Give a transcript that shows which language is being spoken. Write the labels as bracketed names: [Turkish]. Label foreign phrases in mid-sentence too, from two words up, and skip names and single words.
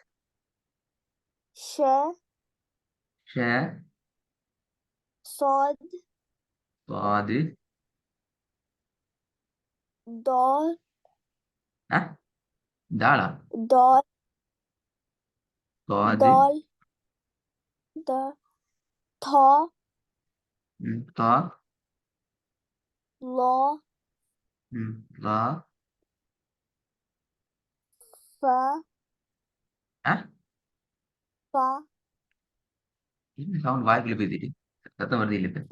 [Arabic] ஷ ஷ صاد பாது. ضاد [Tamil] ஆ தாளா? [Arabic] ضاد பாது. ضال ض ثا தா. لا லா. فا ஆ فا [Tamil] என்ன சவுண்ட் வாய்க்குள்ள பேசிட்டு சத்தம் வருது இல்ல இப்ப?